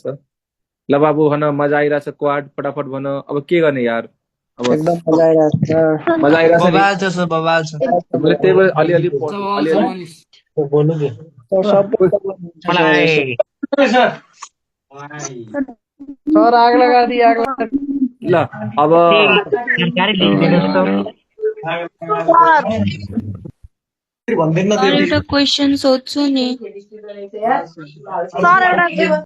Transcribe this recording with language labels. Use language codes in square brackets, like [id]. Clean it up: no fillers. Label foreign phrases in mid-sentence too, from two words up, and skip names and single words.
[ne] ल बाबु भन, मजा आइरहेछ क्वाड, फटाफट भन। अब के गर्ने यार, अब एकदम मजा आइरहेको छ सर। मजा आइरहेछ नि। बबाल छ सर, बबाल छ। मैले त्यही भएर अलिअलि अलिअलि सर सबै सर [hi] आग लगा दी, आग लगा दी। [ne] ल अब भन्दैन सर एउटा क्वेसन सोध्छु नि सर, एउटा